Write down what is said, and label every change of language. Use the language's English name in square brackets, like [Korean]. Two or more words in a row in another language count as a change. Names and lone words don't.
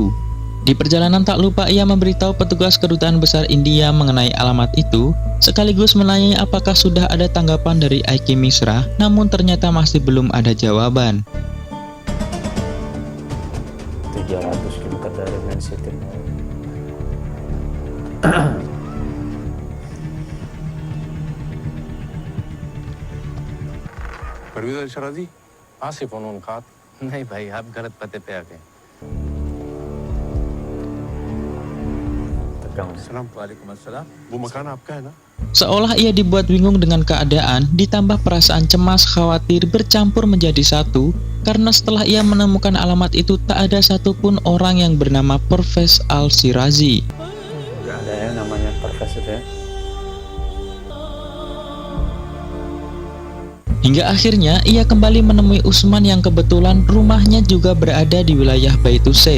[Indonesian] Di perjalanan tak lupa ia memberitahu petugas Kedutaan Besar India mengenai alamat itu, sekaligus menanyai apakah sudah ada tanggapan dari Aiki Misra, namun ternyata masih belum ada jawaban. 300 km dari Man City. [Hindi] परवीज़ शराजी आसिफ उन खात नहीं भाई आप गलत पते पे आ गए [Indonesian] Tegang. [Arabic] سلام عليكم السلام [Hindi] वो मकान आपका है ना [Indonesian] Seolah ia dibuat bingung dengan keadaan, ditambah perasaan cemas, khawatir bercampur menjadi satu, karena setelah ia menemukan alamat itu tak ada satupun orang yang bernama Pervez Al-Shirazi. Gak ada ya namanya Pervez itu ya. Hingga akhirnya ia kembali menemui Usman yang kebetulan rumahnya juga berada di wilayah Baitu Saif.